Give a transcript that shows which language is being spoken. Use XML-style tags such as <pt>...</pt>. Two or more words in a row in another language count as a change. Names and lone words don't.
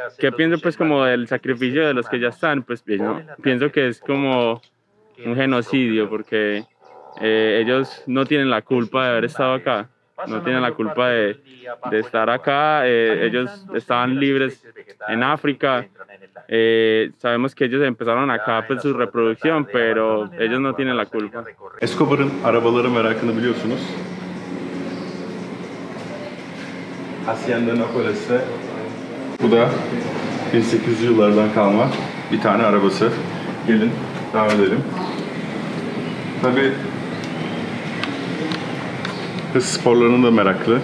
<es>¿Qué pienso pues como del sacrificio de los que ya están? Pues no, pienso que es como un genocidio porque ellos no tienen la culpa de haber estado acá, no tienen la culpa de estar acá, ellos estaban libres en África, sabemos que ellos empezaron acá pues su reproducción, pero ellos no tienen la culpa.</es> <tr>Escobar'ın arabaları merakını biliyorsunuz. Hacienda Nopales'te bu da 1800'lü yıllardan kalma bir tane arabası. Gelin devam edelim. Tabii hız sporlarına da meraklı.</tr>